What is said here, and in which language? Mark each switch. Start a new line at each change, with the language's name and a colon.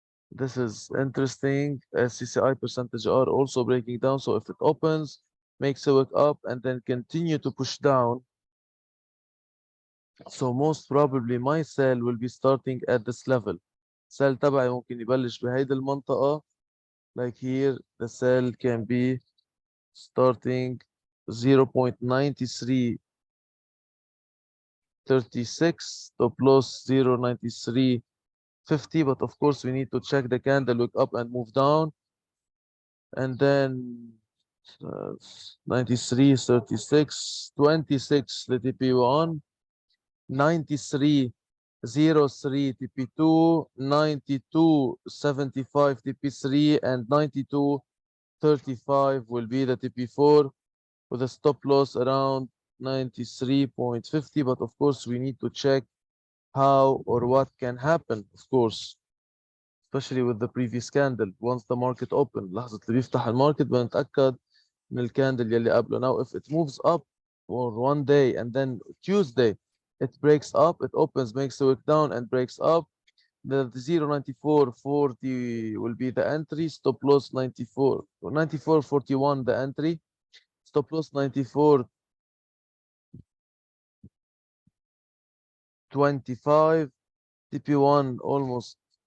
English: This is interesting. CCI percentage are also breaking down. So if it opens, makes a wick up, and then continue to push down. So most probably my sell will be starting at this level.
Arabic: sell تبعي ممكن يبلش بهيدي المنطقة.
English: Like here, the sell can be starting 0.9336 stop loss 0.9350, but of course we need to check the candle look up and move down, and then 93 36 26 the TP1, 93 03 TP2, 92 75 TP3, and 92 35 will be the TP4 with a stop loss around 93.50. But of course, we need to check how or what can happen, of course, especially with the previous candle. Once the market opened,
Arabic: لحظة اللي بيفتح الماركت بنتأكد من الكاندل يلي قبله.
English: Now, if it moves up for one day and then Tuesday, it breaks up, it opens, makes a wick down and breaks up, the 0.9440 will be the entry, stop loss 94.41 the entry, stop loss 94.25, TP1 almost